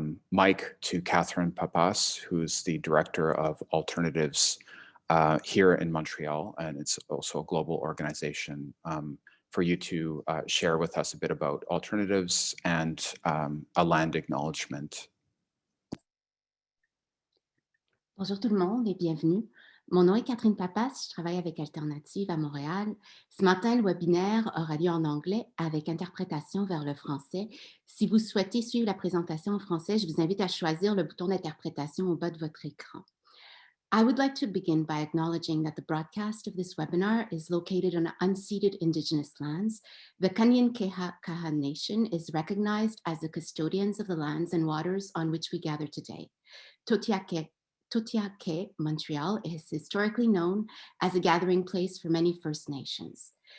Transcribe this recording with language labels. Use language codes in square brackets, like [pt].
[en] mic to Catherine Papas, who's the Director of Alternatives here in Montreal, and it's also a global organization, for you to share with us a bit about alternatives and a land acknowledgement. [fr] Bonjour tout le monde et bienvenue. Mon nom est Catherine Papas, je travaille avec Alternative à Montréal. Ce matin, le webinaire aura lieu en anglais avec interprétation vers le français. Si vous souhaitez suivre la présentation en français, je vous invite à choisir le bouton d'interprétation au bas de votre écran. [en] I would like to begin by acknowledging that the broadcast of this webinar is located on unceded Indigenous lands. The Kanien'kehá:ka Nation is recognized as the custodians of the lands and waters on which we gather today. Totiake, Montreal, is historically known as a gathering place for many First Nations.